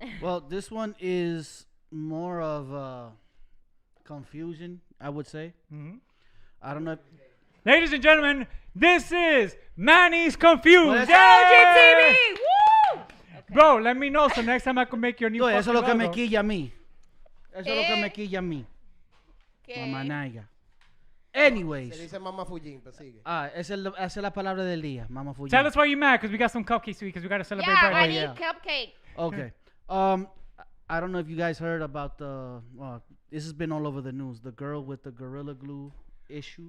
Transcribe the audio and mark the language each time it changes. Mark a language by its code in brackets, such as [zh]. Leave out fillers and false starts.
[en] Well, this one is more of confusion, I would say. Mm-hmm. I don't know. Ladies and gentlemen, this is Manny's Confused. LGTV! Woo! Okay. Bro, let me know so next time I can make your new. [es] No, eso es lo que me [en] logo. [es] quilla a mí. Eso es lo que me quilla a mí. Mamá naiga. Anyways. Se dice Mama Fujin, pero sigue. Esa es la palabra del día, Mama Fujin. [en] Tell us why you're mad, because we got some cupcakes because we got to celebrate. Yeah, I birthday. need cupcake. Okay. I don't know if you guys heard about the. This has been all over the news. The girl with the Gorilla Glue issue.